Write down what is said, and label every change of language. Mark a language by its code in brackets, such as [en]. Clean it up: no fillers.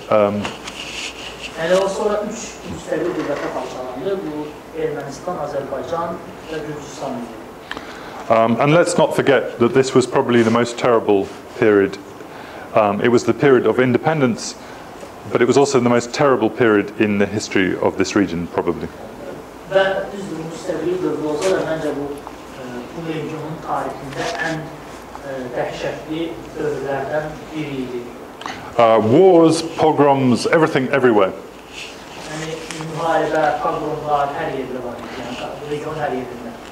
[az] Yani o sonra 3 müstəqil dövlətə parçalandı. Bu Ermənistan, Azərbaycan və Gürcüstan idi. [en] And let's not forget that this was probably the most terrible period. It was the period of independence, but it was also the most terrible period in the history of this region, probably. [az] Və düzdür, müstəqil dövlət olsa da məncə bu regionun tarixində ən dəhşətli dövrlərdən biri idi. [en] Wars, pogroms, everything, everywhere. [az] Yəni müharibə, pogromlar hər yerdə var idi, yəni region hər yerində.